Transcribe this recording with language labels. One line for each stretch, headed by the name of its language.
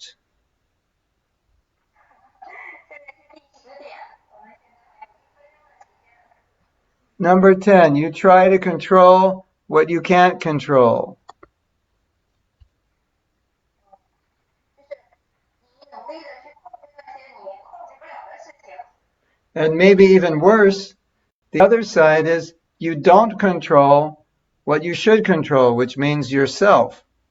Chinese: 这个是第10点，我们现在还有1分钟的时间。
English: Number 10. You try to control what you can't control.
Chinese: 就是你努力的去控制那些你控制不了的事情。
English: And maybe even worse, the other side is you don't control what you should control, which means yourself.